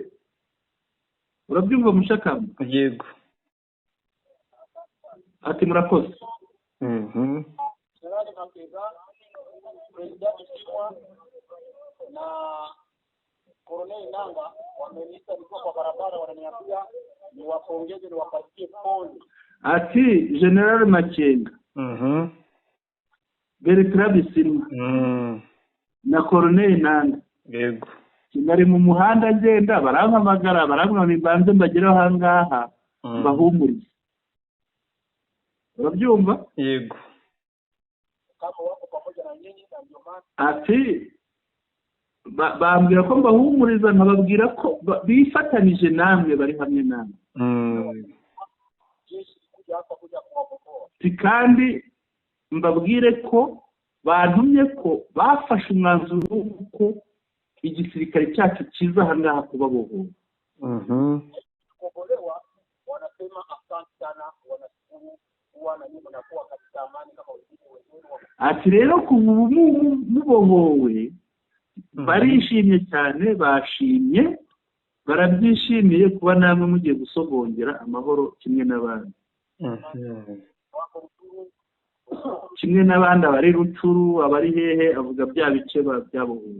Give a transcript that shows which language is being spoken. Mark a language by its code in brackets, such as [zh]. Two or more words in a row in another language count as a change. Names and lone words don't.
[rw] Urabyumva Mushakamba? Yego. Ati murakoze. [sw] Colonel Nanga wamenita nilikuwa kwa barabara wananiambia niwapongeze niwapatie pole. [rw] Ati General Makenga. Bertrand Bisimwa. Na Colonel Nanga. Yego. Kinari mu muhanda ngenda barampamagara barambwira nimbanze mbageraho hangaha bahumurize. Urabyumva? Yego. [sw] Kama wako pamoja na nyinyi na ndio maana [rw] ati bambwira ko mbahumuriza nkababwira ko bifatanije namwe bari hamwe namwe. Kandi mbabwire ko bantumye ko bafashe umwanzuro w'uko igisirikare cyacu kiza aha ngaha kubabohora. [sw] wanasema asante sana, wanashukuru kuwa na nyinyi mnakuwa katika amani kama wengine. [rw] Ati rero kuva ubu mubohowe barishimye cyane, bashimye barabyishimiye kuba namwe mugiye gusogongera amahoro kimwe n'abandi. Kimwe n'abandi abari Rucuru abari hehe avuga bya bice byabohowe.